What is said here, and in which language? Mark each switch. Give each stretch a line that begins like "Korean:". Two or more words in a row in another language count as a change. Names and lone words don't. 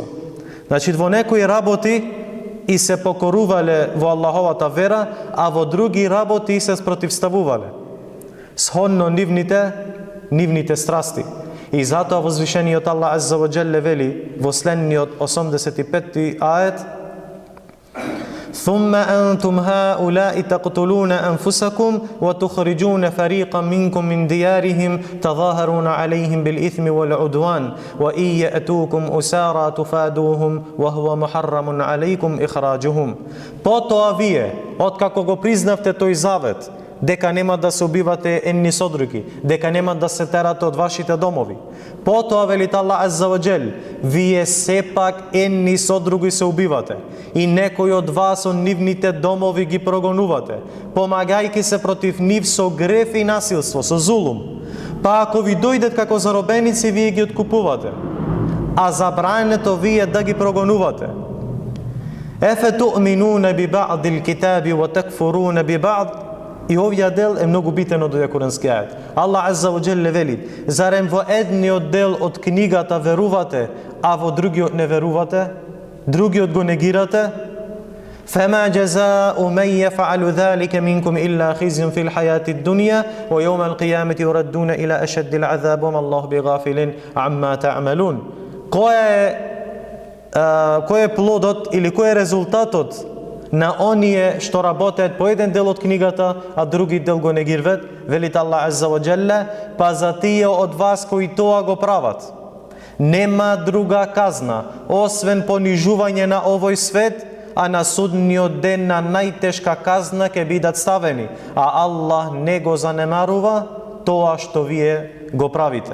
Macedonian: Значи, во некои работи и се покорувале во Аллаховата вера, а во други работи и се спротивставувале, сходно нивните страсти. И затоа возвишениот Аллах
Arabic: عز وجل
Macedonian: вели во следниот 85-ти ајет:
Arabic: ثم أنتم هؤلاء تقتلون أنفسكم وتخرجون فريقا منكم من ديارهم تظاهرون عليهم بالإثم والعدوان وإن يأتوكم أسارى تفادوهم وهو محرم عليكم إخراجهم.
Macedonian: Потоа вие, откако го признавте тој завет, дека нема да се убивате едни со други, дека нема да се терате од вашите домови. Потоа велит Аллах
Arabic: عز وجل,
Macedonian: вие сепак едни со други се убивате и некој од вас од нивните домови ги прогонувате, помагајќи се против нив со греф и насилство, со зулум. Па ако ви дојдат како заробеници, вие ги откупувате, а забрането вие да ги прогонувате.
Arabic: أفتؤمنون ببعض الكتاب وتكفرون ببعض.
Macedonian: И овој дел е многу битен од овој курански ајет. Аллах
Arabic: عز وجل
Macedonian: вели: зарем во едниот дел од книгата верувате, а во другиот не верувате? Другиот го негирате?
Arabic: فما جزاء من يفعل ذلك منكم إلا خزي في الحياة الدنيا ويوم القيامة يردون إلى أشد العذاب وما الله بغافل عما تعملون.
Macedonian: Кој е плодот или кој е резултатот на оние што работеат по еден дел од книгата, а други дел го негирват? Велит Аллах
Arabic: عز وجل:
Macedonian: па за тие од вас кои тоа го прават, нема друга казна освен понижување на овој свет, а на судниот ден на најтешка казна ќе бидат ставени, а Аллах не го занемарува тоа што вие го правите.